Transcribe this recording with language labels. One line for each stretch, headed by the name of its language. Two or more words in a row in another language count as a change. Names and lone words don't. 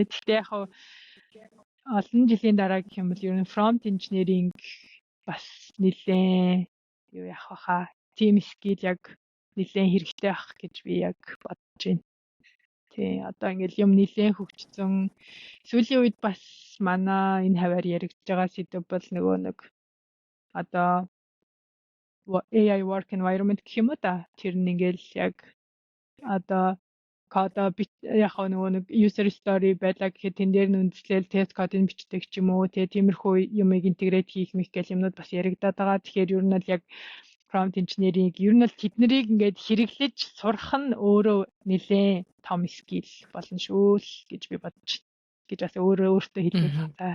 Mongolian: Гэхдээ яг олон жилийн дараа гэх юм бол ер нь
English: prompt engineering
Mongolian: бас нэлээд юу яах вэ?
English: Team skill
Mongolian: яг нэлээд хэрэгтэй байх гэж би яг бодож байна. Тий, одоо ингээл юм нэлээд хөгжсөн. Сүүлийн үед бас манай энэ хаваар яригдж байгаа сэдв бол нөгөө нэг одоо
English: AI work environment
Mongolian: гэх юм уу та. Тэр нь ингээл яг одоо кода яг нөгөө нэг
English: user story
Mongolian: байлаа гэхэд тэн дээр нь үндэслэл тест кодыг бичдэг ч юм уу тиймэрхүү юмыг интегрейт хийх мэх гэх юмнууд бас яригадаад байгаа. Тэгэхээр ер нь л яг
English: prompt engineering
Mongolian: ер нь л тэднийг ингээд хэрэглэж сурах нь өөрөө нэлээд том скил болно шүү л гэж би бодож гэж бас өөртөө хэлмээр байна.